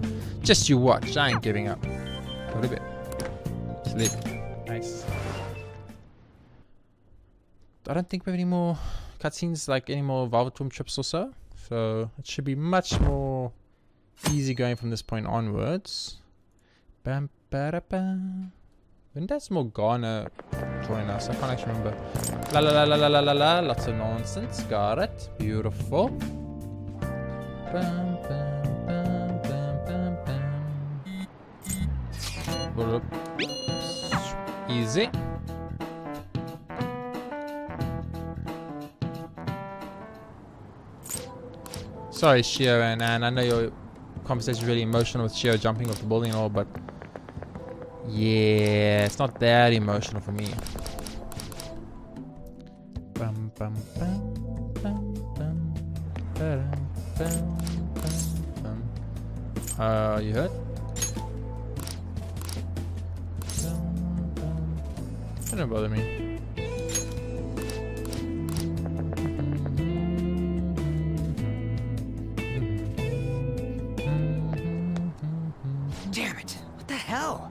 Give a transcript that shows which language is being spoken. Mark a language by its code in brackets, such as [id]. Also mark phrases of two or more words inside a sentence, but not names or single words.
[en] Just you watch, I ain't giving up. A little bit. Sleep. Nice. I don't think we have any more cutscenes, like any more Velvetorm trips or so. So it should be much more easy going from this point onwards. Bam, ba, bam. When does Morgana join us? I can't actually remember. La la la la la la la la. Lots of nonsense. Got it. Beautiful. Bam, bam, bam, bam, bam, bam. Easy. Sorry, Shio and Anne. I know your conversation is really emotional with Shio jumping off the building and all, but yeah, it's not that emotional for me. Bum, bum, bum, bum, bum, ba-dum, bum, bum, bum. You heard? Don't bother me. Damn it! What the hell?